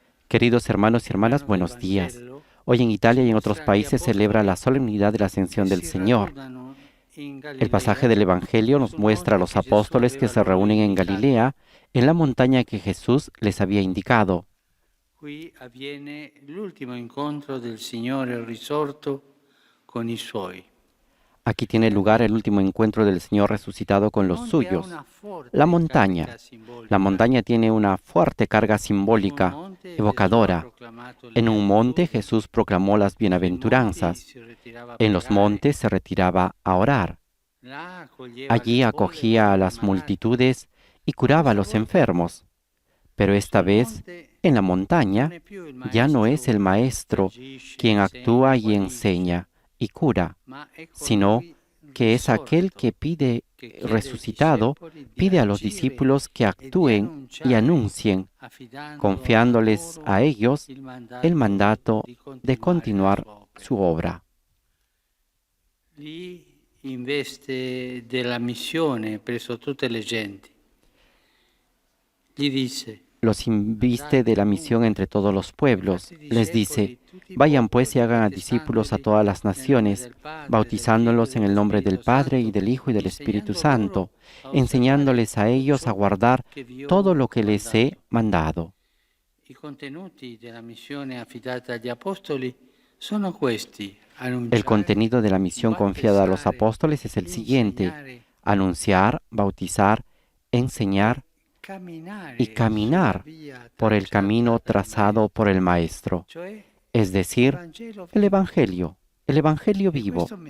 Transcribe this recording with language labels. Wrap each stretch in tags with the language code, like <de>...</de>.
<es>Queridos hermanos y hermanas, buenos días. Hoy en Italia y en otros países se celebra la solemnidad de la Ascensión del Señor. El pasaje del Evangelio nos muestra a los apóstoles que se reúnen en Galilea, en la montaña que Jesús les había indicado.</es> <it>Qui avviene l'ultimo incontro del Signore risorto con i suoi.</it> <es>Aquí tiene lugar el último encuentro del Señor resucitado con los suyos. La montaña. La montaña tiene una fuerte carga simbólica, evocadora. En un monte Jesús proclamó las bienaventuranzas. En los montes se retiraba a orar. Allí acogía a las multitudes y curaba a los enfermos. Pero esta vez, en la montaña, ya no es el Maestro quien actúa y enseña y cura, sino que es aquel que pide resucitado, pide a los discípulos que actúen y anuncien, confiándoles a ellos el mandato de continuar su obra.</es> <it>Lì investe della missione presso tutte le genti. Gli disse:</it> <es>Los inviste de la misión entre todos los pueblos. Les dice, vayan pues y hagan a discípulos a todas las naciones, bautizándolos en el nombre del Padre y del Hijo y del Espíritu Santo, enseñándoles a ellos a guardar todo lo que les he mandado.</es> <it>I contenuti della missione affidata agli apostoli sono questi:</it> <es>El contenido de la misión confiada a los apóstoles es el siguiente: anunciar, bautizar, enseñar y caminar por el camino trazado por el Maestro, es decir, el Evangelio vivo.</es>